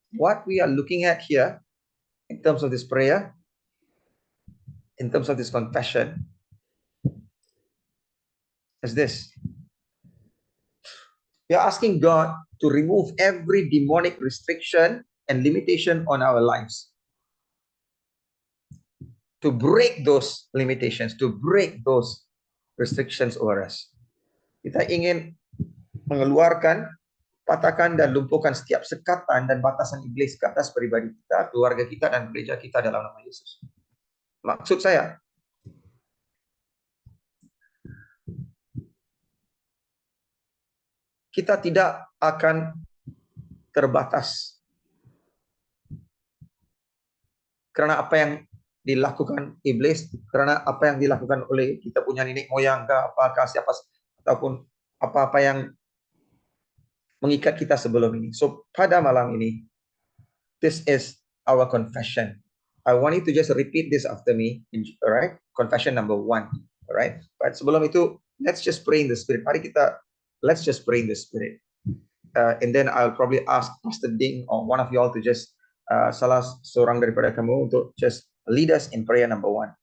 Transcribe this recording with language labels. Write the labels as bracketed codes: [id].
[en] What we are looking at here, in terms of this prayer, in terms of this confession, is this. We are asking God to remove every demonic restriction and limitation on our lives. To break those limitations, to break those restrictions over us. [ms] Kita ingin mengeluarkan, patahkan dan lumpuhkan setiap sekatan dan batasan iblis ke atas pribadi kita, keluarga kita dan gereja kita dalam nama Yesus. Maksud saya, kita tidak akan terbatas karena apa yang dilakukan iblis, karena apa yang dilakukan oleh kita punya nenek moyang, apakah siapa ataupun apa-apa yang mengikat kita sebelum ini. [en] So [ms] pada malam ini, [en] this is our confession. I want you to just repeat this after me, alright? Confession number 1, alright? But [ms] sebelum itu, [en] let's just pray in the Spirit. [ms] Mari kita, [en] let's just pray in the Spirit. And then I'll probably ask Pastor Ding or one of you all to just [ms] salah seorang daripada kamu untuk [en] just lead us in prayer number 1.